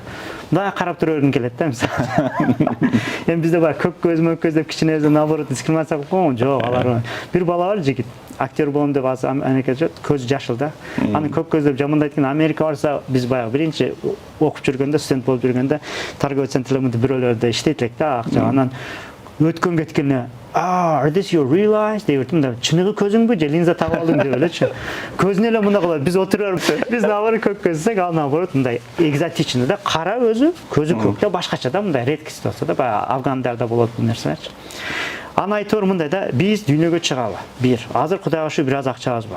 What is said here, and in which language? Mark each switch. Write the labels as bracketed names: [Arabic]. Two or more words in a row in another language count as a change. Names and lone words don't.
[Kyrgyz] Мындай карап тура бергүң келет да, мисалы. Эми бизде бар көк көз деп кичинебизден наоборот дискриминация кылып койгон. Жок, алар бир бала бар, жигит. Актер болом деп азыр Америкада көзү жашыл да. Аны көк көз деп жамандайт экен. Америка барса, биз баягы биринчи окуп жүргөндө, студент болуп жүргөндө торговый центрлерде бирөөлөрдө иштейт элек да, акча. Анан өткөн кеткенде, [English] are this your real eyes? [Kyrgyz] Деп айтты, чыныгы көзүңбү же линза тагып алдың деп элечи. Көзүн эле мындай кылат, биз отуруп, биз наоборот көк көзсек, ал наоборот мындай экзотичный да, кара өзү, көзү көк да, башкача да, мындай редкость болсо да, баягы афгандарда болот бул нерселерчи. Аны айтор мындай да, биз дүйнөгө чыгалы. Бир, азыр Кудайга шүгүр бир аз акчабыз бар.